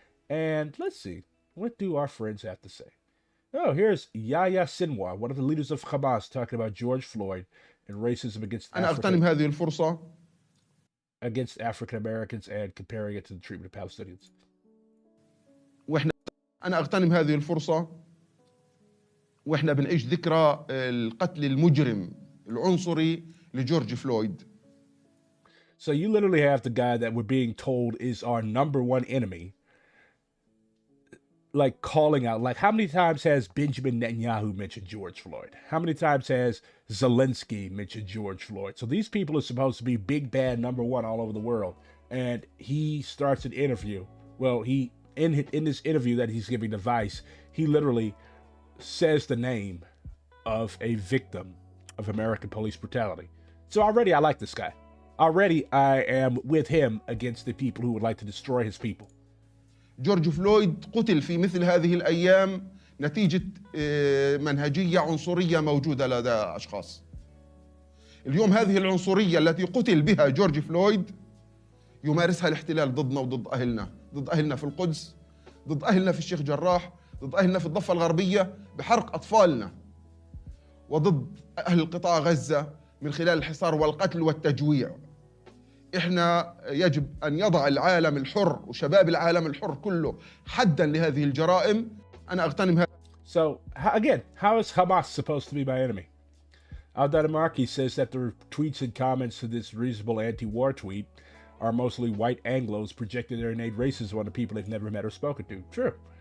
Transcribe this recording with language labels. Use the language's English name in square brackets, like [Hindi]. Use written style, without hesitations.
[English] And let's see, what do our friends have to say? Oh, here's Yahya Sinwar, one of the leaders of Hamas, talking about George Floyd and racism against African Americans and comparing it to the treatment of Palestinians. [Arabic] أنا أغتنم هذه الفرصة وإحنا بنعيش ذكرى القتل المجرم العنصري لجورج فلويد. [English] So you literally have the guy that we're being told is our number one enemy, like calling out, like how many times has Benjamin Netanyahu mentioned George Floyd? How many times has Zelensky mentioned George Floyd? So these people are supposed to be big bad number one all over the world. And he starts an interview. Well, in this interview that he's giving to Vice, he literally says the name of a victim of American police brutality. So already I like this guy. Already I am with him against the people who would like to destroy his people. [Arabic] جورج فلويد قتل في مثل هذه الأيام نتيجة منهجية عنصرية موجودة لدى أشخاص. اليوم هذه العنصرية التي قتل بها جورج فلويد يمارسها الاحتلال ضدنا وضد أهلنا، ضد أهلنا في القدس، ضد أهلنا في الشيخ جراح، ضد أهلنا في الضفة الغربية بحرق أطفالنا، وضد أهل قطاع غزة من خلال الحصار والقتل والتجويع. إحنا يجب أن يضع العالم الحر وشباب العالم الحر كله حداً لهذه الجرائم. أنا أغتنم هذا. [English] So again, how is Hamas supposed to be my enemy? Al-Dadamarki says that the tweets and comments to this reasonable anti-war tweet are mostly white Anglos projecting their innate racism on the people they've never met or spoken to. True.